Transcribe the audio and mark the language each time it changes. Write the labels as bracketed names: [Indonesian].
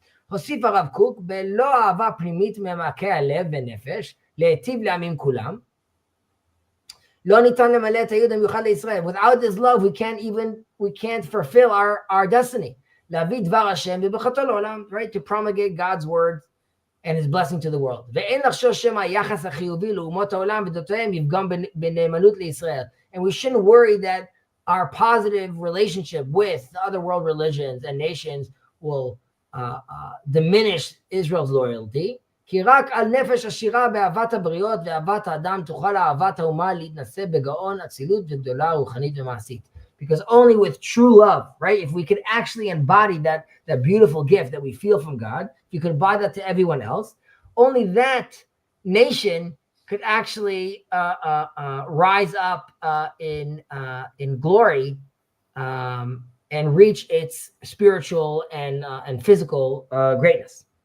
[Hebrew] הוסיף הרב קוק, בלא אהבה פנימית ממעמקי הלב ונפש, להיטיב לעמים כולם, לא ניתן למלא את הייעוד המיוחד לישראל. [English] Without this love, we can't fulfill our destiny. [Hebrew] להביא דבר השם וברכתו לעולם, [English] right? To promulgate God's word and his blessing to the world. [Hebrew] ואין לחשוב שמא היחס החיובי לאומות העולם ודתותיהם יפגם בנאמנות לישראל. [English] And we shouldn't worry that our positive relationship with the other world religions and nations will diminish Israel's loyalty. [Hebrew] כי רק על נפש עשירה באהבת הבריות ואהבת האדם תוכל אהבת האומה להתנשא בגאון, אצילות וגדולה רוחנית ומעשית. [English] Because only with true love, right? If we could actually embody that beautiful gift that we feel from God, if you could embody that to everyone else, only that nation could actually rise up in glory and reach its spiritual and physical greatness.